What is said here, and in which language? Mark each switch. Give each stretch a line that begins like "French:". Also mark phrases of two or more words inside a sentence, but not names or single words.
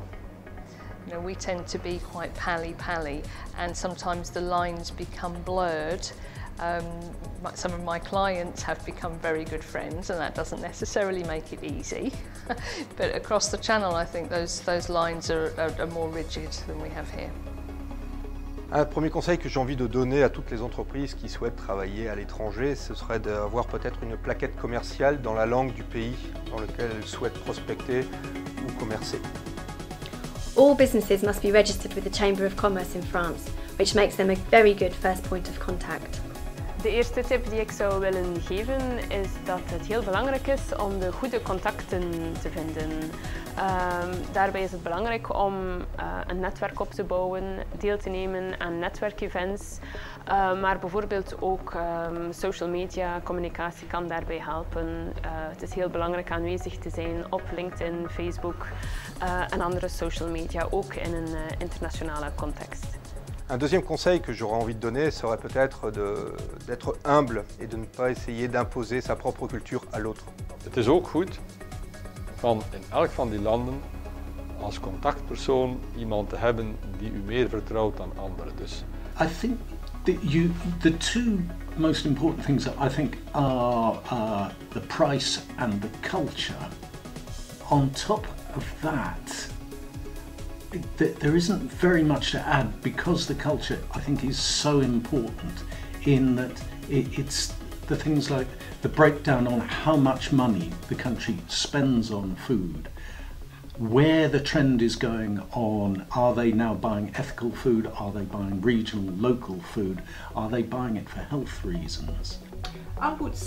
English: You know, we tend to be quite pally, and sometimes the lines become blurred. Some of my clients have become very good friends, and that doesn't necessarily make it easy. But across the channel, I think those lines are more rigid than we have here.
French: Un premier conseil que j'ai envie de donner à toutes les entreprises qui souhaitent travailler à l'étranger, ce serait d'avoir peut-être une plaquette commerciale dans la langue du pays dans lequel elles souhaitent prospecter ou commercer.
English: All businesses must be registered with the Chamber of Commerce in France, which makes them a very good first point of contact.
Dutch: De eerste tip die ik zou willen geven is dat het heel belangrijk is om de goede contacten te vinden. Daarbij is het belangrijk om een netwerk op te bouwen, deel te nemen aan netwerkevents, maar bijvoorbeeld ook
English: social media
Dutch: communicatie kan daarbij helpen. Het is heel belangrijk aanwezig te zijn op LinkedIn, Facebook en andere
English: social media,
Dutch: ook in een internationale context.
French: Un deuxième conseil que j'aurais envie de donner serait peut-être d'être humble et de ne pas essayer d'imposer sa propre culture à l'autre.
Dutch: Het is ook goed van in elk van die landen als contactpersoon iemand te hebben die u meer vertrouwt dan anderen. Dus.
English: I think the two most important things that I think are the price and the culture. On top of that, there isn't very much to add because the culture, I think, is so important in that it's the things like the breakdown on how much money the country spends on food, where the trend is going on, are they now buying ethical food, are they buying regional, local food, are they buying it for health reasons?